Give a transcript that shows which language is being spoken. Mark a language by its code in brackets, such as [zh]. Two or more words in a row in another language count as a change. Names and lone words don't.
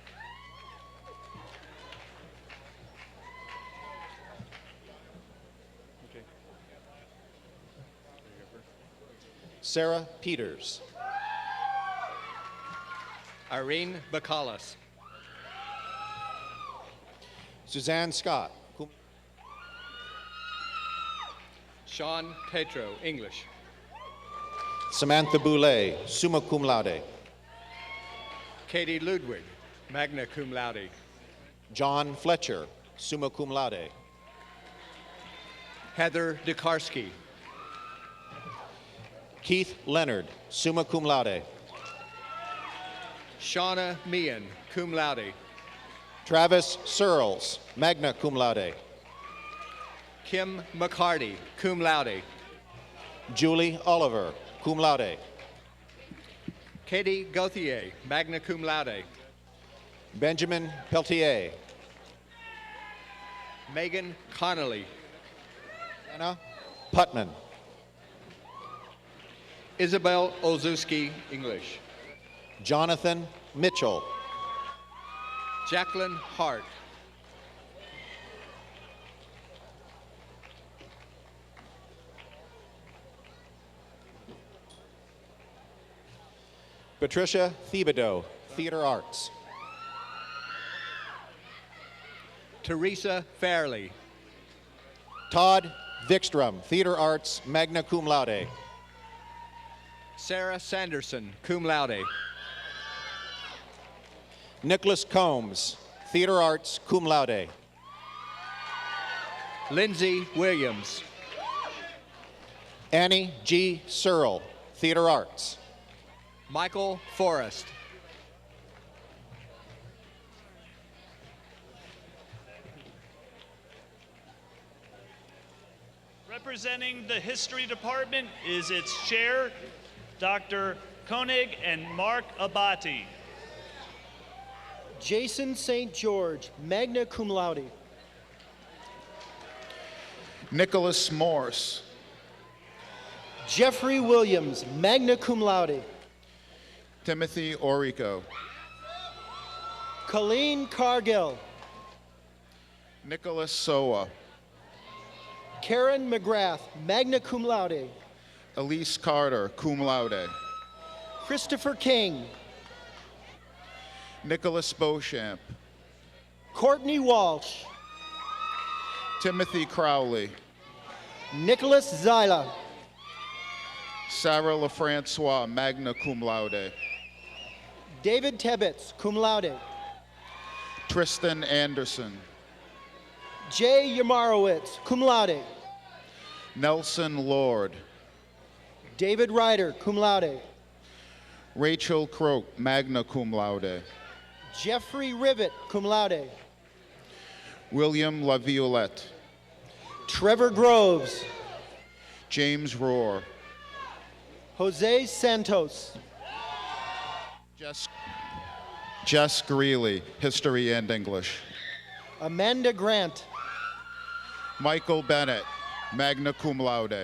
[en] Sarah Peters. Irene Bacallas. Suzanne Scott. Sean Petro, English. Samantha Boulay, summa cum laude. Katie Ludwig, magna cum laude. John Fletcher, summa cum laude. Heather Dekarsky. Keith Leonard, summa cum laude. Shauna Meehan, cum laude. Travis Searles, magna cum laude. Kim McCarty, cum laude. Julie Oliver, cum laude. Katie Gauthier, magna cum laude. Benjamin Peltier. Megan Connolly. Anna Putman. Isabel Olszewski, English. Jonathan Mitchell. Jacqueline Hart. Patricia Thibodeau, Theater Arts. Teresa Fairley. Todd Vikstrom, Theater Arts, magna cum laude. Sarah Sanderson, cum laude. Nicholas Combs, Theater Arts, cum laude. Lindsay Williams. Annie G. Searle, Theater Arts. Michael Forrest. Representing the History Department is its chair, Dr. Koenig and Mark Abati. Jason St. George, magna cum laude. Nicholas Morse. Jeffrey Williams, magna cum laude. Timothy Orico. Colleen Cargill. Nicholas Soa. Karen McGrath, magna cum laude. Elise Carter, cum laude. Christopher King. Nicholas Beauchamp. Courtney Walsh. Timothy Crowley. Nicholas Zyla. Sarah LaFrancois, magna cum laude. David Tebbets, cum laude. Tristan Anderson. Jay Yamarowitz, cum laude. Nelson Lord. David Ryder, cum laude. Rachel Croak, magna cum laude. Jeffrey Rivet, cum laude. William LaViolette. Trevor Groves. James Rohr. Jose Santos. Jess Greeley, history and English. Amanda Grant. Michael Bennett, magna cum laude.